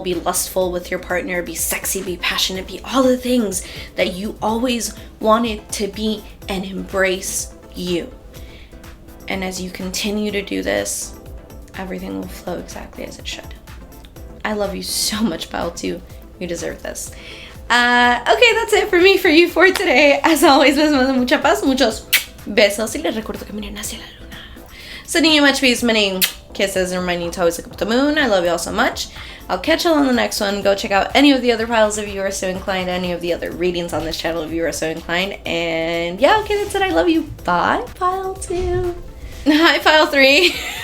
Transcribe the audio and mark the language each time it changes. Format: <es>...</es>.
<en>Be lustful with your partner. Be sexy. Be passionate. Be all the things that you always wanted to be, and embrace you. And as you continue to do this, everything will flow exactly as it should. I love you so much, Pile 2. You deserve this. Okay, that's it for me, for you, for today. As always,</en> <es>les mando mucha paz, muchos besos, y les recuerdo que miren hacia la luna.</es> <en>Sending you much peace, many kisses, and reminding you to always look up at the moon. I love you all so much. I'll catch you all on the next one. Go check out any of the other piles if you are so inclined, any of the other readings on this channel if you are so inclined. And yeah, okay, that's it. I love you. Bye, Pile 2. Hi, Pile 3.</en>